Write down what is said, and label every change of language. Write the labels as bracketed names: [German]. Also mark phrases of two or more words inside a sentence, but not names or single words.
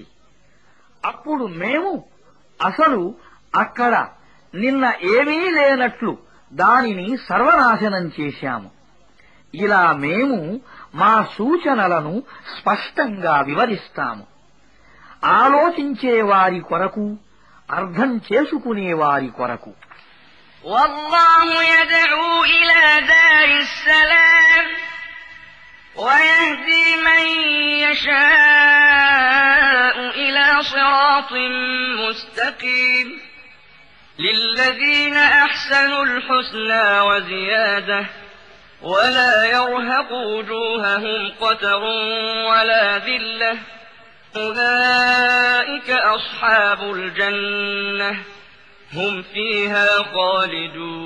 [Telugu] అప్పుడు మేము అసలు అక్కడ నిన్న ఏమీ లేనట్లు దానిని సర్వనాశనం చేశాము. ఇలా మేము మా సూచనలను స్పష్టంగా వివరిస్తాము. ఆలోచించే వారి కొరకు, అర్థం చేసుకునే వారి కొరకు. [Arabic] والله يدعو إلى دار السلام ويهدي من يشاء إلى صراط مستقيم للذين أحسنوا الحسنى وزيادة ولا يرهق وجوههم قتر ولا ذلة أولئك أصحاب الجنة هم فيها خالدون.